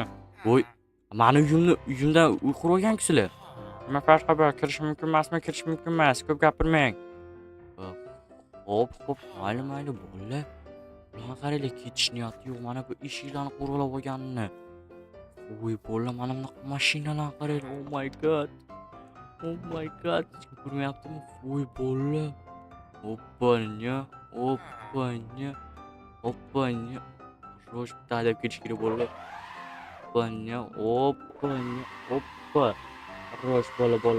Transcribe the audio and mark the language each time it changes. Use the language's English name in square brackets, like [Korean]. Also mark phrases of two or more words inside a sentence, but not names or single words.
[Uzbek] Voy, meni uyimdan uy qurib olgan-ku. Nima farqi bor? Kirish mumkin emasmi? Kirish mumkin emas. Ko'p gapirmang. Hop, mayli bolalar. Mana qaranglar, ketish niyati yo'q. Mana bu eshiklarni qo'rg'ilab olganini. Voy bolalar, mana bunaqa mashinalarni qaranglar. [English] Oh my god. [Uzbek] Hech kim ko'rmayaptimi? Voy bolalar. Oppanya. Rosh talab ketish kerak bolalar. Oppa. Rosh bola.